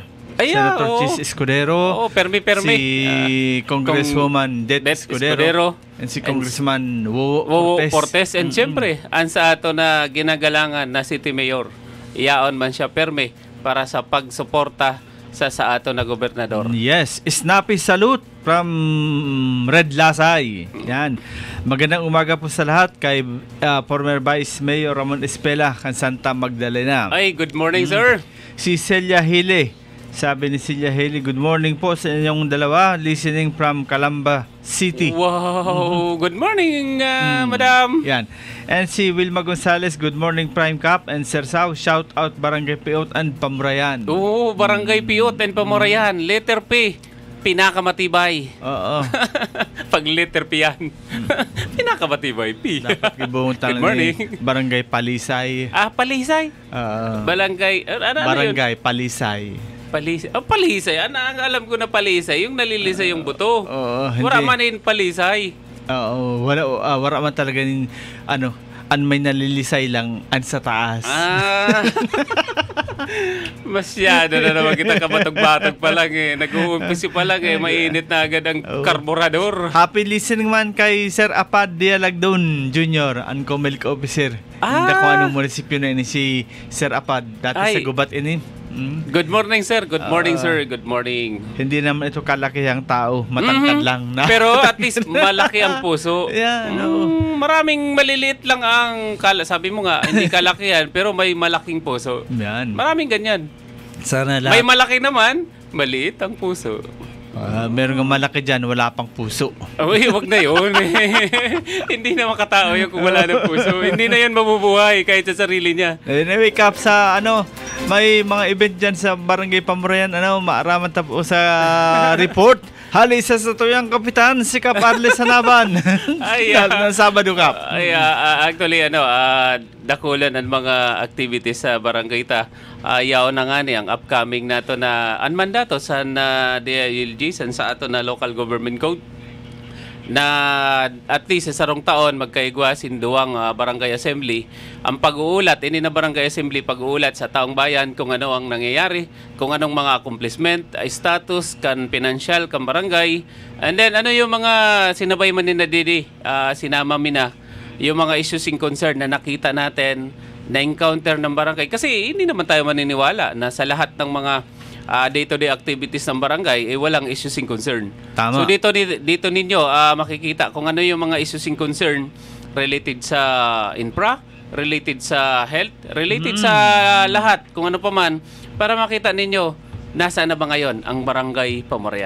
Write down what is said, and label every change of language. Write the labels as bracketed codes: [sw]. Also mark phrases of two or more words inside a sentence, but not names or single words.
[tl] Senator Chis Escudero. [bik] Permi. [tl] Si Congresswoman Det Det Escudero. And si Congressman Wowo Portes. [bik] And siyempre, ang sa ato na ginagalangan na City Mayor, iyaon man siya permi para sa pagsuporta sa ato na gobernador. [en] Yes, snappy salute from Red Lasay. [tl] Yan. Magandang umaga po sa lahat kay former Vice Mayor Ramon Espela kan Santa Magdalena. Ay, [en] good morning, sir. [tl] Si Celia Hile. Sabi ni Celia Hile, [en] good morning [tl] po sa inyong dalawa, [en] listening from Calamba City. Wow, good morning, madam. [tl] Yan. And si Wilma Gonzales, [en] good morning Prime Cup. And Sir Sao, shout out Barangay Piot and Pamrayan. [tl] Oo, Barangay Piot and Pamrayan. Letter P, pinakamatibay. Oo. Pag letter P yan. Pinakamatibay, P. [bik] Dapat kibuntang [en] Good morning. [tl] ni Barangay Palisay. Palisay? Barangay, Barangay Palisay. Palisay. Palisay. Ang alam ko na Palisay, yung nalilisay yung buto. Oo, hindi. Wala man yung Palisay. [bik] Oo, wala man talaga nin, an may nalilisay lang an sa taas. [tl] Masyado na naman kita kabatog-batog pa lang eh. Nag-uumpisi pa lang eh. Mainit na agad ang karburador. [en] Happy listening [tl] man kay Sir Apad Dialagdon Jr., ang Comelec officer. Hindi ko anong munisipyo na ini si Sir Apad. Dati sa Gubat ini. [en] Good morning, sir. Good morning, sir. Good morning. [tl] Hindi naman ito kalakihang tao. Matangkad lang na. Pero at least malaki ang puso. [en] Yeah, [tl] maraming maliliit lang ang sabi mo nga, hindi kalakihan, pero may malaking puso. Yan. Maraming ganyan. Sana lahat. May malaki naman, maliit ang puso. Meron nga malaki dyan, wala pang puso. Uy, wag na yun. Hindi na makatao yun kung wala ng puso. Hindi na yun mabubuhay kahit sa sarili niya. [en] Anyway, [bik] Kap, sa may mga event dyan sa Barangay Pamrayan, maaraman tapo sa report. Halisa sa tuyang kapitan, si Kap Arles Hanaban. Ay, [tl] ng Sabado, Kap. [bik] Ay, actually, dakulan ang mga activities sa barangay ta. Yaon na nga ni ang upcoming nato na mandato sa DILG sa ato na [en] local government code [bik] na at least sa sarong taon magkaigwasin duwang barangay assembly ang pag-uulat ini na barangay assembly pag-uulat sa taong bayan kung ano ang nangyayari, kung anong mga accomplishment, status kan financial kan barangay, [tl] and then ano yung mga sinabay man ni Didi, sinama mina yung mga [en] issues in concern [tl] na nakita natin na encounter ng barangay kasi hindi naman tayo maniniwala na sa lahat ng mga [en] day-to-day activities [tl] ng barangay walang [en] issues in concern. [tl] Tama. So dito ninyo makikita kung ano yung mga [en] issues in concern [tl] related sa infra, related sa health, related sa lahat, kung ano pa man, para makita ninyo nasaan na ba ngayon ang Barangay Pamarayan.